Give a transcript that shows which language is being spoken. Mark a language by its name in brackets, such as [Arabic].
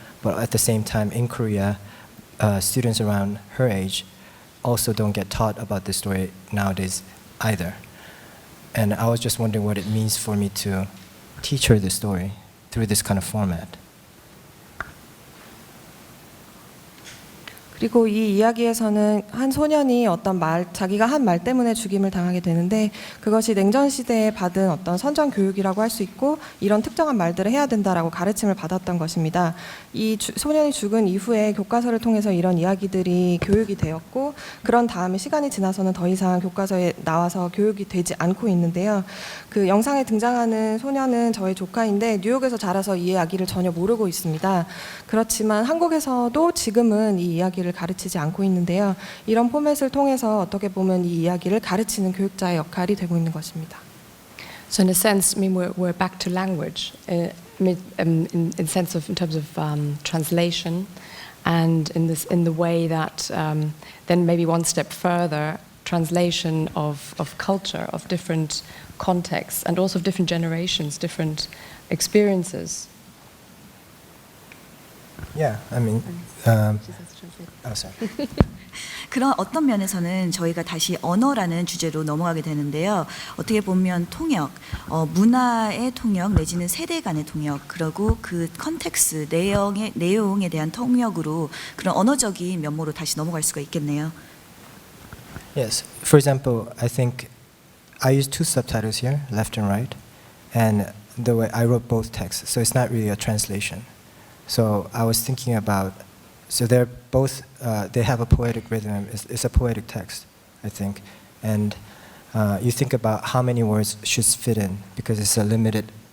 [English] But at the same time, in Korea, students around her age also don't get taught about this story nowadays either. And I was just wondering what it means for me to teach her the story through this kind of format. [Korean] 그리고 이 이야기에서는 한 소년이 어떤 자기가 한 말 때문에 죽임을 당하게 되는데 그것이 냉전 시대에 받은 어떤 선전 교육이라고 할 수 있고 이런 특정한 말들을 해야 된다라고 가르침을 받았던 것입니다. 소년이 죽은 이후에 교과서를 통해서 이런 이야기들이 교육이 되었고 그런 다음에 시간이 지나서는 더 이상 교과서에 나와서 교육이 되지 않고 있는데요. 그 영상에 등장하는 소년은 저의 조카인데 뉴욕에서 자라서 이 이야기를 전혀 모르고 있습니다. 그렇지만 한국에서도 지금은 이 이야기를 가르치지 않고 있는데요. 이런 포맷을 통해서 어떻게 보면 이 이야기를 가르치는 교육자의 역할이 되고 있는 것입니다. [English] So in a sense, I mean, we're back to language. I mean, in sense of in terms of translation, and in the way that then maybe one step further, translation of culture, of different contexts, and also of different generations, different experiences. Yeah, I mean, oh, sorry. [Korean] 그런 어떤 면에서는 저희가 다시 언어라는 주제로 넘어가게 되는데요. 어떻게 보면 통역, 문화의 통역 내지는 세대 간의 통역, 그리고 그 컨텍스, 내용에 대한 통역으로 그런 언어적인 면모로 다시 넘어갈 수가 있겠네요. [English] Yes. For example, I think I use two subtitles here, left and right, and the way I wrote both texts, so it's not really a translation. So I was thinking about, so they're both, they have a poetic rhythm. It's a poetic text, I think, and you think about how many words should fit in because it's a limited.